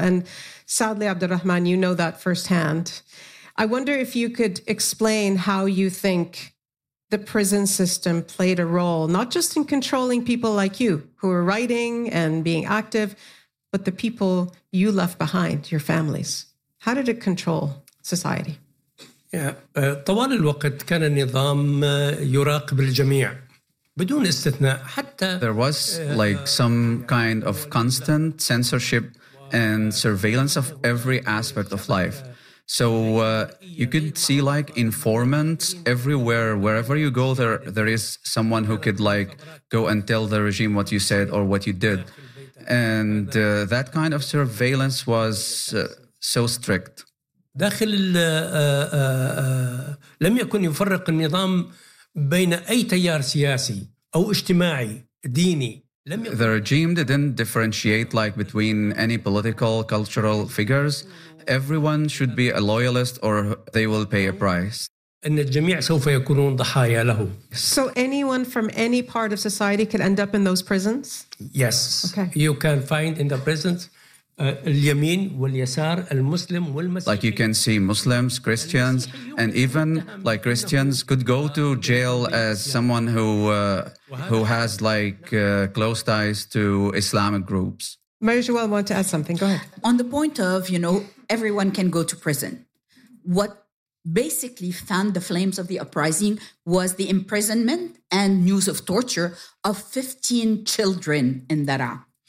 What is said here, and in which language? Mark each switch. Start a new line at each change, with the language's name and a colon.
English: And sadly, Abdurrahman, you know that firsthand. I wonder if you could explain how you think the prison system played a role, not just in controlling people like you who are writing and being active, but the people you left behind, your families. How did it control society?
Arabic: طوال الوقت كان النظام يراقب الجميع بدون استثناء حتى
English: there was like some kind of constant censorship and surveillance of every aspect of life. So you could see like informants everywhere, wherever you go, there is someone who could like go and tell the regime what you said or what you did. And that kind of surveillance was so strict.
Arabic: داخل لم يكن يفرق النظام بين أي تيار سياسي أو اجتماعي ديني.
English: The regime didn't differentiate like between any political, cultural figures. Everyone should be a loyalist or they will pay a price.
Arabic: أن الجميع سوف يكونون ضحايا له.
English: So anyone from any part of society could end up in those prisons? Yes. Okay. You can find in the prisons.
Arabic: اليمين واليسار المسلم والمسيحي.
English: Like you can see Muslims, Christians, and even like Christians could go to jail as someone who has like close ties to Islamic groups. Marie-Joëlle wanted to add something. Go ahead. On the point of, you know, everyone can go to prison. What basically fanned the flames of the uprising was the imprisonment and news of torture of 15 children in Daraa.